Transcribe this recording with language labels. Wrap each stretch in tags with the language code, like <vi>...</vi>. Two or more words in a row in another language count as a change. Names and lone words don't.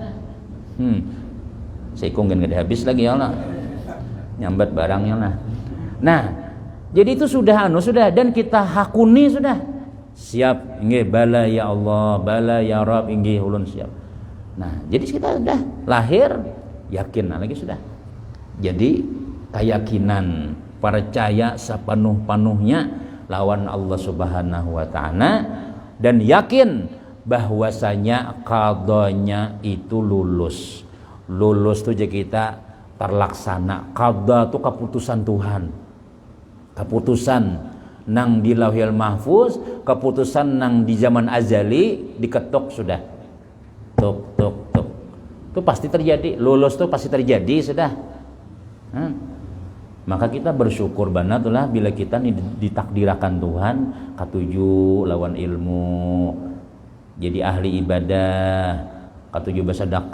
<id>Seikung kan gak habis lagi</id> <ar>يا الله,</ar> <id>nyambat barangnya lah. Nah jadi itu sudah dan kita hakuni sudah.</id> <bjn>Siap, inggih bala</bjn> <ar>يا الله,</ar> <bjn>bala</bjn> <ar>يا رب,</ar> <bjn>inggih ulun siap.</bjn> <id>Nah, jadi kita sudah lahir yakin lagi sudah. Jadi keyakinan, percaya sepenuh-penuhnya lawan Allah</id> <ar>سبحانه وتعالى,</ar> <id>dan yakin bahwasanya qadanya itu lulus. Lulus tuh jadi kita terlaksana. Qada itu keputusan Tuhan. Keputusan nang di Lauhil Mahfuz, keputusan nang di zaman azali diketok sudah. Tuk. Itu pasti terjadi. Lulus itu pasti terjadi sudah. Maka kita bersyukur banget lah bila kita ditakdirkan Tuhan ketujuh lawan ilmu, jadi ahli ibadah, ketujuh bersedekah.</id>